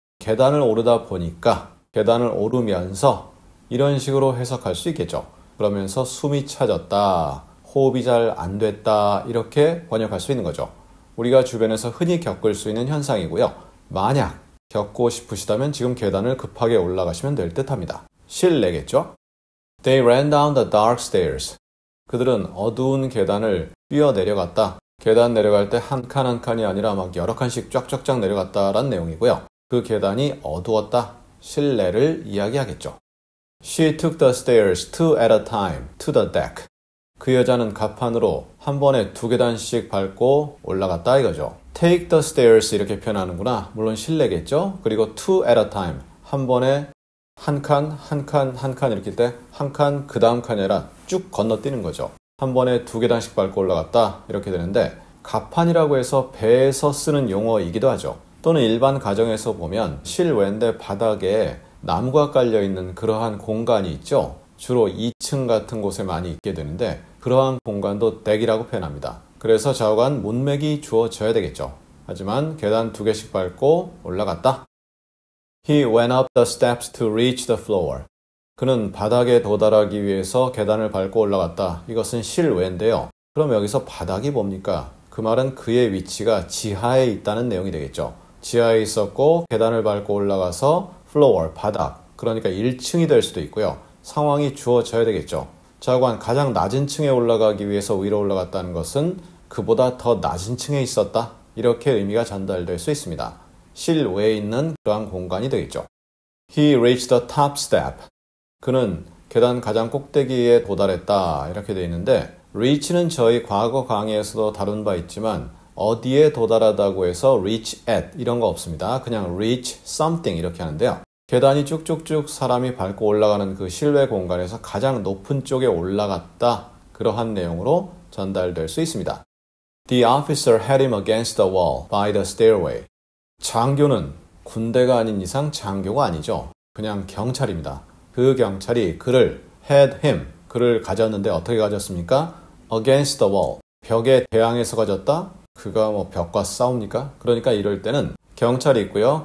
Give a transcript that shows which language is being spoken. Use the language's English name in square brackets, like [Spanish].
[Korean] 계단을 오르다 보니까, 계단을 오르면서 이런 식으로 해석할 수 있겠죠. 그러면서 숨이 차졌다, 호흡이 잘 안 됐다, 이렇게 번역할 수 있는 거죠. 우리가 주변에서 흔히 겪을 수 있는 현상이고요. 만약 겪고 싶으시다면 지금 계단을 급하게 올라가시면 될 듯합니다. 실내겠죠? [English] They ran down the dark stairs. [Korean] 그들은 어두운 계단을 뛰어 내려갔다. 계단 내려갈 때 한 칸 한 칸이 아니라 막 여러 칸씩 쫙쫙쫙 내려갔다라는 내용이고요. 그 계단이 어두웠다. 실내를 이야기하겠죠. [English] She took the stairs two at a time to the deck. [Korean] 그 여자는 갑판으로 한 번에 두 계단씩 밟고 올라갔다 이거죠. [English] Take the stairs [Korean] 이렇게 표현하는구나. 물론 실내겠죠. 그리고 [English] two at a time. [Korean] 한 번에 한 칸, 한 칸, 한 칸 이렇게 때 한 칸, 그 다음 칸이 아니라 쭉 건너뛰는 거죠. 한 번에 두 계단씩 밟고 올라갔다 이렇게 되는데 갑판이라고 해서 배에서 쓰는 용어이기도 하죠. 또는 일반 가정에서 보면 실외인데 바닥에 나무가 깔려있는 그러한 공간이 있죠. 주로 2층 같은 곳에 많이 있게 되는데 그러한 공간도 덱이라고 표현합니다. 그래서 좌우간 문맥이 주어져야 되겠죠. 하지만 계단 두 개씩 밟고 올라갔다. [English] He went up the steps to reach the floor. [Korean] 그는 바닥에 도달하기 위해서 계단을 밟고 올라갔다. 이것은 실외인데요. 그럼 여기서 바닥이 뭡니까? 그 말은 그의 위치가 지하에 있다는 내용이 되겠죠. 지하에 있었고 계단을 밟고 올라가서 floor, 바닥. 그러니까 1층이 될 수도 있고요. 상황이 주어져야 되겠죠. 좌우간 가장 낮은 층에 올라가기 위해서 위로 올라갔다는 것은 그보다 더 낮은 층에 있었다. 이렇게 의미가 전달될 수 있습니다. 실외에 있는 그러한 공간이 되겠죠. [English] He reached the top step. [Korean] 그는 계단 가장 꼭대기에 도달했다. 이렇게 되어 있는데 reach는 저희 과거 강의에서도 다룬 바 있지만 어디에 도달하다고 해서 [English] reach at [Korean] 이런 거 없습니다. 그냥 [English] reach something [Korean] 이렇게 하는데요. 계단이 쭉쭉쭉 사람이 밟고 올라가는 그 실외 공간에서 가장 높은 쪽에 올라갔다. 그러한 내용으로 전달될 수 있습니다. [English] The officer had him against the wall by the stairway. [Korean] 장교는 군대가 아닌 이상 장교가 아니죠. 그냥 경찰입니다. 그 경찰이 그를 [English] had him, [Korean] 그를 가졌는데 어떻게 가졌습니까? [English] against the wall, [Korean] 벽에 대항해서 가졌다? 그가 벽과 싸웁니까? 그러니까 이럴 때는 경찰이 있고요.